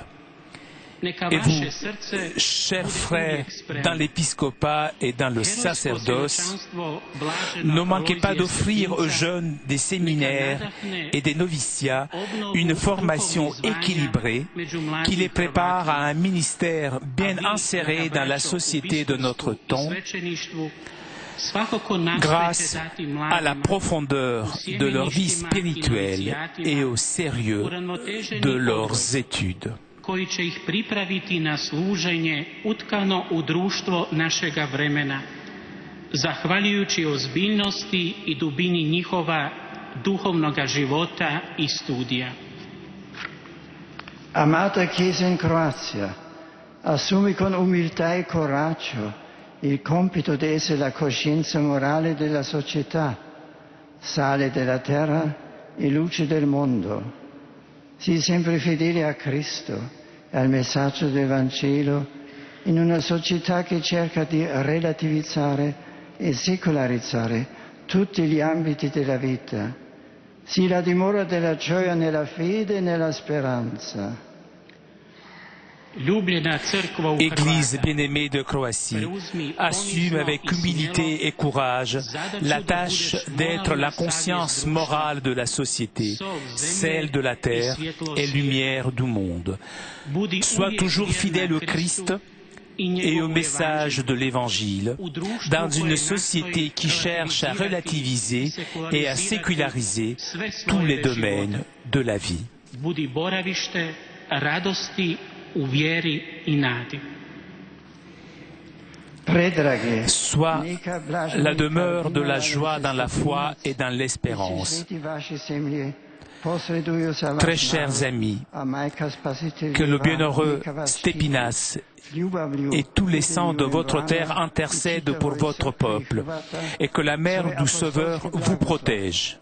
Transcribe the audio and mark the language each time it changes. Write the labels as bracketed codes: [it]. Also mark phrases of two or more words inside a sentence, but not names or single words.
[fr] Et vous, chers frères dans l'épiscopat et dans le sacerdoce, ne manquez pas d'offrir aux jeunes des séminaires et des noviciats une formation équilibrée qui les prépare à un ministère bien inséré dans la société de notre temps, grâce à la profondeur de leur vie spirituelle et au sérieux de leurs études. [hr] Koji će ih pripraviti na služenje utkano u društvo našega vremena, zahvaljujući ozbiljnosti i dubini njihova duhovnoga života i studija. [it] Amata Chiesa in Croazia, assumi con umiltà e coraggio il compito di essere la coscienza morale della società, sale della terra e luce del mondo. Sii sempre fedele a Cristo e al messaggio del Vangelo in una società che cerca di relativizzare e secolarizzare tutti gli ambiti della vita. Sii la dimora della gioia nella fede e nella speranza. [fr] Église bien-aimée de Croatie, assume avec humilité et courage la tâche d'être la conscience morale de la société, celle de la terre et lumière du monde. Sois toujours fidèle au Christ et au message de l'Évangile dans une société qui cherche à relativiser et à séculariser tous les domaines de la vie. [hr] U vjeri i nadi. [fr] soit la demeure de la joie dans la foi et dans l'espérance. Très chers amis, que le bienheureux Stépinace et tous les saints de votre terre intercèdent pour votre peuple, et que la mère du Sauveur vous protège.